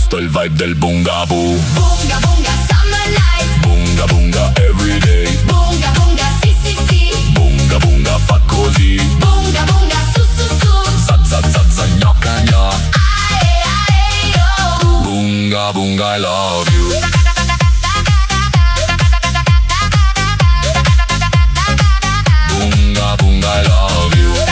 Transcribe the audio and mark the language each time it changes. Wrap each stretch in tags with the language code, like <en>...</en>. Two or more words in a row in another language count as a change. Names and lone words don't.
<it>vibe del Bunga Boo.</it> <en>Bunga bunga summer night. Bunga bunga everyday.</en> <it>Bunga bunga sì sì sì. Bunga bunga fa così. Bunga bunga su su su. Za za za za gnocca gna. Ae ae yo.</it> <en>Bunga bunga I love you. Bunga bunga I love you.</en>